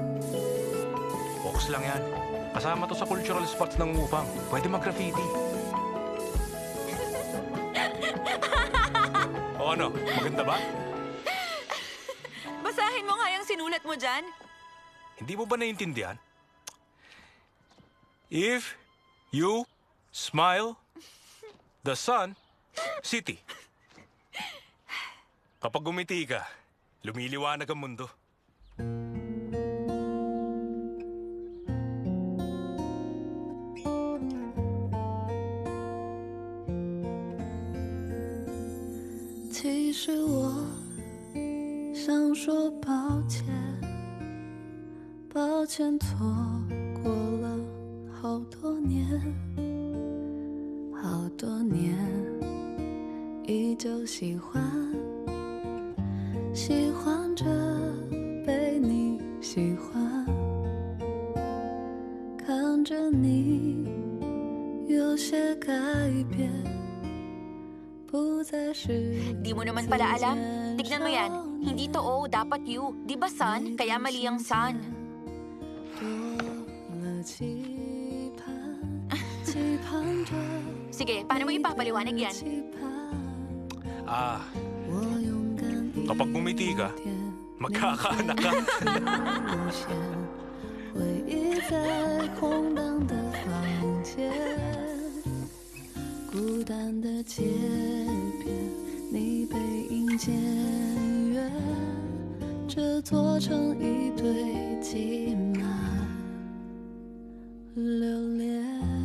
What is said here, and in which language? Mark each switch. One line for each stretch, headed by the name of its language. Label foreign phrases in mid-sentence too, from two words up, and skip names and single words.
Filipino: Focus lang yan. Kasama to sa
English: cultural spots
Filipino: ng Wufang. Pwede mag-graffiti. O ano, maganda ba? Basahin mo nga yung sinulat mo dyan. Hindi mo ba naiintindihan?
English: If you smile, the sun, city.
Filipino: Kapag gumiti ka, lumiliwanag ang mundo.
Chinese: 其实我想说抱歉，抱歉错过了好多年，好多年，依旧喜欢，喜欢着被你喜欢，看着你有些改变。
Filipino: Di mo naman pala alam. Tignan mo yan. Hindi to O, dapat U. Di ba sun? Kaya mali ang sun. Sige, paano mo ipapaliwanag yan? Kapag bumiti ka, magkakaanak ka.
Chinese: 回忆在空荡的房间，孤单的街边，你背影渐远，这座城一堆积满留恋。